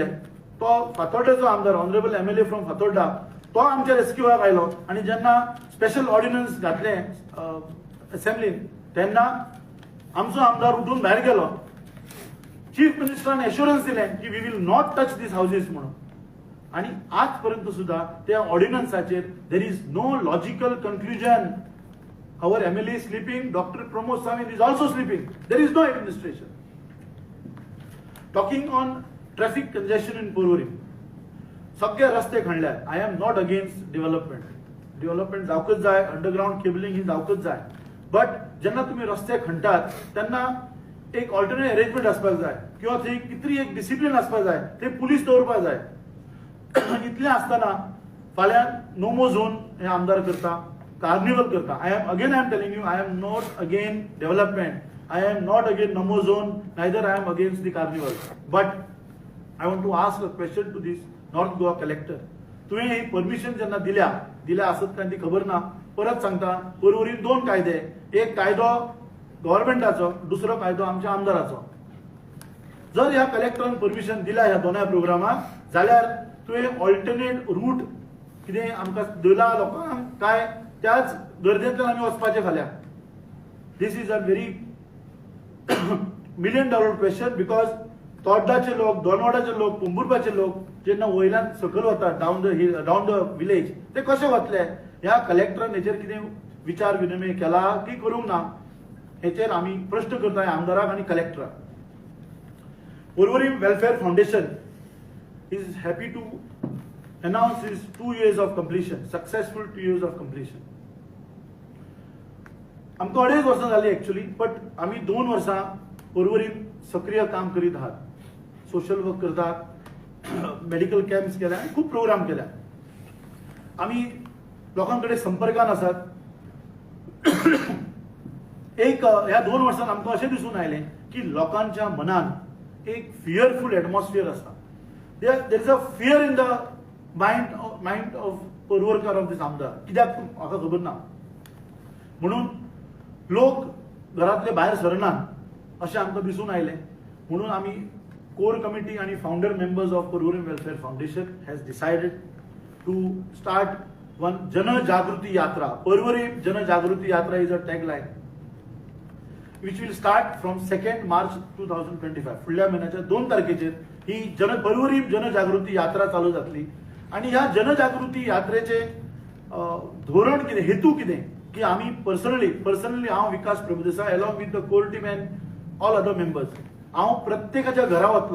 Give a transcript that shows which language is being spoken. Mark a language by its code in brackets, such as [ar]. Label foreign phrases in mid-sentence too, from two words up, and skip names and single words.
[kok] तो फातोर्डेचो आमदार, [en] Honourable MLA from Fatorda, [kok] तो आमच्या रेस्क्यूवाक आयलो आणि जेन्ना [en] special ordinance [kok] घातले असेंब्लीन तेन्ना आमचो आमदार उठून भायर गेलो. [en] Chief Ministeran assurance [kok] दिलें की [en] we will not touch these houses म्हणून. [kok] आणि आज पर्यंत सुद्धा त्या ऑर्डिनन्साचेर [en] there is no logical conclusion. आवर MLA is sleeping, Dr. Pramod Sawant is also sleeping. There is no administration. Talking on traffic congestion in Porvorim. [kok] सगळे रस्ते खणल्यात. [en] I am not against development. development [kok] जावकच जाय, [en] underground cabling [kok] ही जावकच जाय. बट जेन्ना तुम्ही रस्ते खणटात तेन्ना एक [en] alternate arrangement [kok] आसपाक जाय किंवा थंय कितरी एक डिसिप्लिन आसपाक जाय. ते पुलीस दवरपाक जाय. इतलें आसतना फाल्यां नोमो झोन हे आमदार करता, कार्निवल करता. [en] I am telling you, I am not against development. I am not against Namo Zone, neither I am against the carnival. But I want to ask a question to this North Goa collector. [kok] तुम्ही ही परमिशन ज्यांना दिल्या असत काय ती खबर ना. परत सांगता, पर्वरीन 2 कायदे. एक कायदो गव्हर्नमेंटाचो, दुसरो कायदो आमच्या आमदाराचो. जर ह्या कलेक्टरान परमिशन दिल्या ह्या दोनूय प्रोग्रामाक जाल्यार तुवें [en] alternate route [kok] कितें आमकां दिला लोकांक काय त्याच गर्देंतल्यान आमी वचपाचे फाल्यां. [en] this is a very $1 million क्वेश्चन. [kok] बिकॉज तोड्डाचे लोक, दोनवाडाचे लोक, पोंबुर्पाचे लोक जेन्ना वयल्यान सकयल वतात [en] down the village [kok] ते कशे वतले? ह्या कलेक्टरान हेचेर कितें विचार विनिमय केला की करूंक ना हेचेर आमी प्रश्न करता आमदाराक आनी कलेक्टराक. [en] Porvorim Welfare Foundation is happy to announce his 2 years of completion, successful 2 years of completion. [kok] आमकां 2.5 वर्सां जाली एक्चुअली. बट आमी 2 वर्सां पर्वरीन सक्रिय काम करीत आहात. सोशल वर्क करतात. [en] medical camps [kok] केल्या आणि खूप प्रोग्राम केल्या. आम्ही लोकांकडे संपर्कान आसात. एक ह्या 2 वर्सांत आमकां अशें दिसून आयलें की लोकांच्या मनान एक [en] fearful atmosphere [kok] आसा. [en] there is a fear in the mind of पर्वरकार of these आमदार. [kok] कित्याक म्हाका खबर ना. म्हणून लोक घरांतले भायर सरनात अशें आमकां दिसून आयलें. म्हणून आमी [en] core committee आणि founder members of Porvorim Welfare Foundation has decided to start one [kok] जनजागृती यात्रा. [en] पर्वरी जनजागृती यात्रा is a tagline which will start from 2nd March 2025. [kok] फुडल्या महिन्याच्या 2 तारखेचेर ही पर्वरी जनजागृती यात्रा चालू जातली. आणि ह्या जनजागृती यात्रेचे धोरण कितें, हेतू कितें की आम्ही पर्सनली हांव विकास प्रभुदेसाय [en] along with the core team and all other members [kok] हांव प्रत्येकाच्या घरा वतलो.